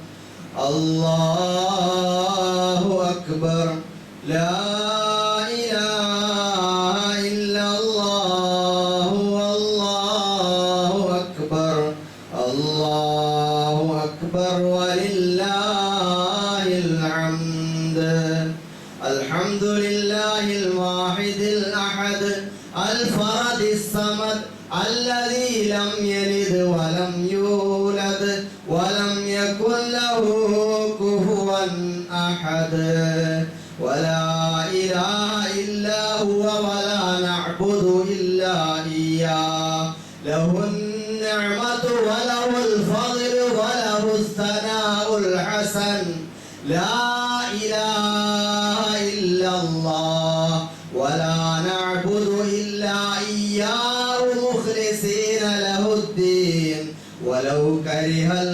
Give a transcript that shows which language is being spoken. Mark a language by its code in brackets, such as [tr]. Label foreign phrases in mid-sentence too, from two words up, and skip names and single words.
[ar] الله أكبر لا إله إلا الله الله أكبر الله أكبر ولله الحمد الحمد لله الواحد أحد الفرد الصمد الذي لم يلد ولم يولد ولم يكن له كفوا أحد ولا إله إلا هو ولا نعبد إلا إياه له النعمة وله الفضل وله الثناء الحسن لا إله إلا الله ولا نعبد إلا إياه مخلصين له الدين ولو كره